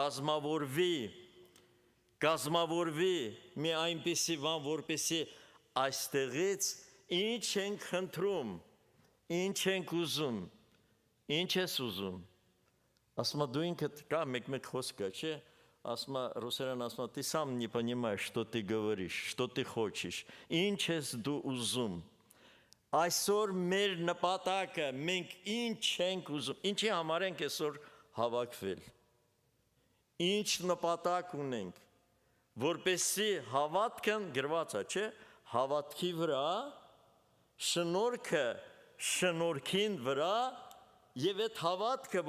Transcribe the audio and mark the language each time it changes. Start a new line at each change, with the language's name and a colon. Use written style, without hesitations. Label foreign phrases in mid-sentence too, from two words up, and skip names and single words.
Armenian: կազմավորվի մի այնպիսի բան, որպեսզի այստեղից ինչ ենք խնդրում, ինչ ենք ուզում, ինչ ես ուզում, ասма դու ինքդ կա մեկ խոսքը, չէ, ասма ռուսերեն ասма
Russian: ты сам не понимаешь, что ты говоришь, что ты хочешь,
Armenian: ինչ ես դու ուզում, այսօր մեր նպատակը, մենք ինչ ենք ուզում, ինչի համար ենք այսօր հավաքվել, ինչ նպատակ ունենք, որպեսզի հավատքն գրված է, չէ, հավատքի վրա, շնորհքը շնորհքին վրա, եւ այդ հավատքը,